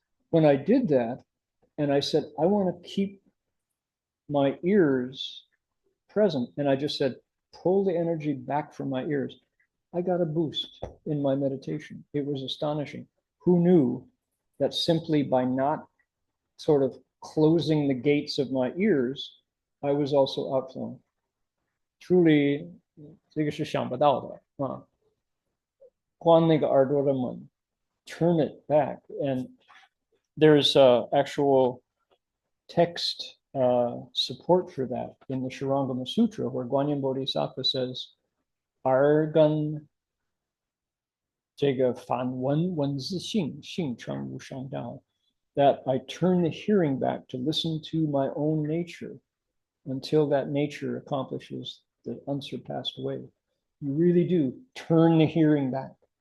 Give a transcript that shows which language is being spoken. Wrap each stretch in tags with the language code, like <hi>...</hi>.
<en>When I did that, and I said, I want to keep my ears present, and I just said, pull the energy back from my ears, I got a boost in my meditation. It was astonishing. Who knew that simply by not sort of closing the gates of my ears, I was also outflowing. Truly,</en> <zh>这个是想不到的啊！关那个耳朵的门</zh> <en>turn it back. And there's actual text support for that in the Shurangama Sutra, where Guanyin Bodhisattva says,</en> <zh>耳根这个反闻闻自性，性成无上道,</zh> <en>that I turn the hearing back to listen to my own nature until that nature accomplishes the unsurpassed way. You really do turn the hearing back.</en>